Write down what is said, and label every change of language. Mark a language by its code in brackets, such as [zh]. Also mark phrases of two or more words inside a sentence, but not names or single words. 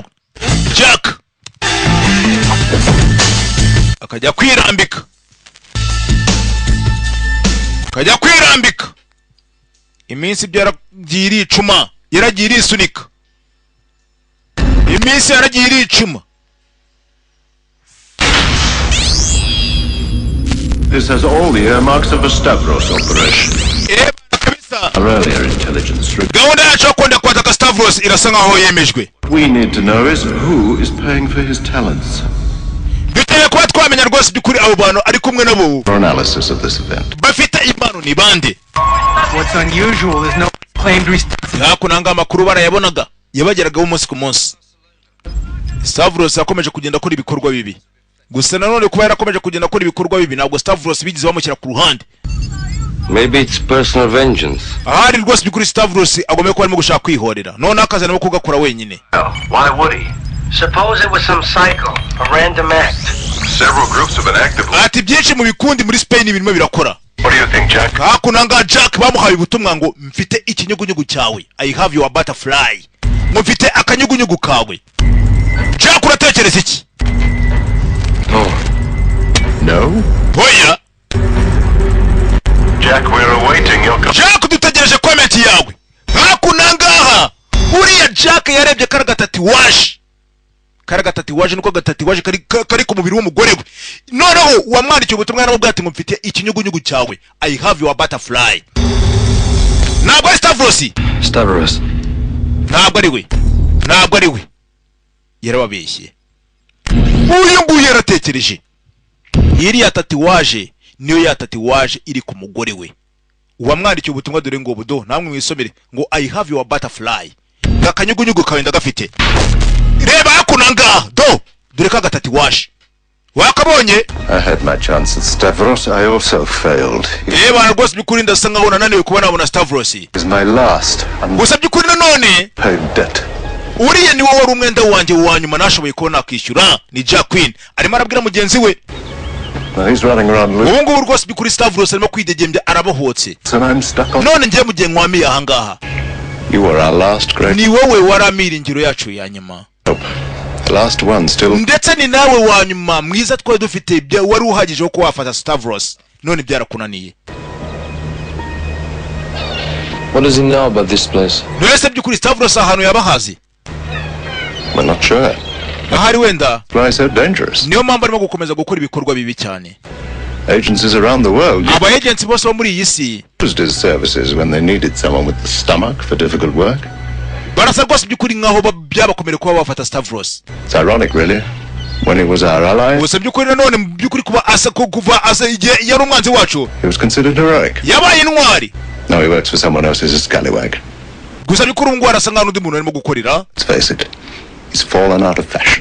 [rw] Jack akajya kwirambika, akajya kwirambika. Iminsi byaragiye iricuma, yaragiye irisunika. Iminsi yaragiye iricuma. [en] This has all the earmarks of a Stavros operation. Our earlier intelligence. [rw] Gahunda yacu yo kwenda kwataka Stavros irasa nkaho yemejwe. [en] What we need to know is who is paying for his talents. [rw] Dukeneye kuba twamenya rwose by'ukuri abo bantu ari kumwe nabo. [en] For analysis of this event. [rw] Bafite impano ni bande. [en] What's unusual is no claimed responsibility. [rw] Hakunanga amakuru barayabonaga yabageragaho umunsi ku munsi. Stavros yakomeje kugenda akora ibikorwa bibi. Gusa nanone kuba yarakomeje kugenda akora ibikorwa bibi ntabwo Stavros bigize bamushyira ku ruhande. [en] Maybe it's personal vengeance. [rw] Ahari rwose by'ukuri Stavros agomeye ko arimo gushaka kwihorera. None akazana no kugakora wenyine. [en] Why would he? Suppose it was some psycho, a random act. Several groups have been active. [rw] Ati byinshi mu bikundi muri Spain birimo birakora. [en] What do you think, Jack? [rw] Hakunanga Jack bamuhaye ubutumwa ngo mfite ikinyugunyugu cyawe. [en] I have your butterfly. [rw] Mufite akanyugunyugu kawe. Jack uratekereza iki? [en] No? [rw] Oya. [en] Jack, we're awaiting your comment. [rw] Jack dutegereje comment yawe. Hakunanga. Uriya Jack yarebye karagatatiwaje. Karagatatiwaje nuko gatatiwaje kari ku mubiri w'umugore we. Noneho wamwandikiye ubutumwa n'ubwo ati ngo mfite ikinyugunyugu cyawe. [en] I have your butterfly. [rw] Ntabwo Stavros. Stavros. Ntabwo ari we. Ntabwo ari we. Yarababeshye. Uyu nguyu yaratekereje. Iri yatatiwaje niyo yatatiwaje iri ku mugore we. Uwamwandikiye ubutumwa dore ngo budo namwe mwisomere ngo [en] I have your butterfly. [rw] Gakanyugunyugu kawe ndagafite. Reba hakunanga do dore ka gatatiwaje. Wakabonye? [en] I had my chance at Stavros. I also failed. [rw] Reba rwose byukuri ndasa nkaho nananiwe kuba nabona Stavros. [en] Is my last. [rw] Gusa byukuri nanone [en] paid debt. [rw] Uriye ni wowe wari umwenda wanjye wa nyuma nashoboye ko nakwishyura ni Jack Queen. Arimo arabwira mugenzi we. [en] He's running around loose. [rw] Ubu ngubu rwose byukuri Stavros arimo kwidegembya arabohotse. [en] So I'm stuck on. [rw] None ngiye mugiye nkwamiye aha ngaha. [en] You were our last great. [rw] Ni wowe waramiringiro yacu ya nyuma. [en] The last one still. [rw] Ndetse ni nawe wa nyuma mwiza twari dufite wari uhagije ko wafata Stavros. None byarakunaniye. [en] What does he know about this place? [rw] Nese byukuri Stavros ahantu yabahazi. [en] We're not sure. [rw] Ahari wenda. [en] Why so dangerous? [rw] Niyo mpamvu arimo gukomeza gukora ibikorwa bibi cyane. [en] Agencies around the world. [rw] Aba agents bose bo muri iyi si. [en] Used his services when they needed someone with the stomach for difficult work. [rw] Barasa rwose byukuri nkaho byabakomere kuba bafata Stavros. [en] It's ironic really. When he was our ally. [rw] Gusa byukuri nanone byukuri kuba kuva asa yari umwanzi wacu. [en] He was considered heroic. [rw] Yabaye intwari. [en] Now he works for someone else as a scallywag. [rw] Gusa byukuri ngo arasa nkaho undi muntu arimo gukorera. [en] Let's face it. He's fallen out of fashion.